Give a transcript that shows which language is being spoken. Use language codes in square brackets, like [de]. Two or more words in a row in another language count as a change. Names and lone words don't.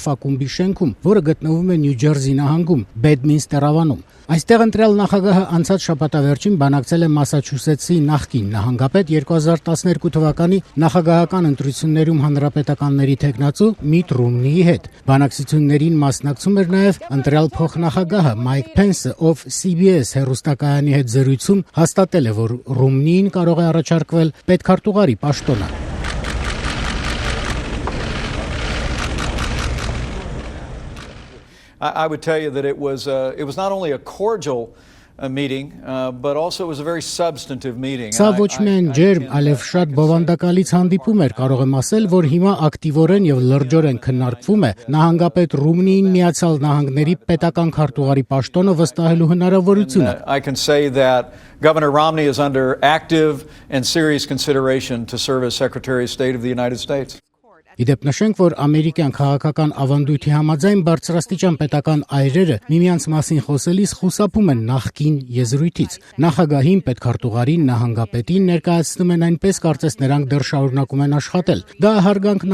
[hy] ակումբի շենքում, որը գտնվում է Նյու Ջերսի նահանգում, Բեդմինստեր ավանում։ Այստեղ ընտրյալ նախագահը անցած շաբաթավերջին բանակցել է Մասաչուսեթսի նախկին նահանգապետ 2012 թվականի նախագահական ընտրություններում հանրապետականների թեկնածու Միթ Ռոմնիի հետ։ Բանակցություններին մասնակցում էր նաև ընտրյալ փոխնախագահը Մայք Փենսը, ով CBS հեռուստակայանի հետ զրույցում հաստատել է, որ Ռոմնիին կարող է առաջարկվել պետքարտուղարի պաշտոնը։ [en] I would tell you that it was not only a cordial meeting, but also it was a very substantive meeting. [hy] Սա ոչ միայն ջերմ, այլև շատ բովանդակալից հանդիպում էր, կարող եմ ասել, որ հիմա ակտիվորեն եւ լրջորեն քննարկվում է նահանգապետ Ռոմնիին Միացյալ Նահանգների պետական քարտուղարի պաշտոնը վստահելու հնարավորությունը։ [en] I can say that Governor Romney is under active and serious consideration to serve as Secretary of State of the United States. [hy] Իդեպ նշենք, որ ամերիկյան քաղաքական ավանդույթի համաձայն բարձրաստիճան պետական այրերը միմյանց մասին խոսելիս խուսափում են նախկին եզրույթից։ Նախագահին, պետքարտուղարին, նահանգապետին ներկայացնում են այնպես, կարծես նրանք դեռ շարունակում են աշխատել։ Դա հարգանքն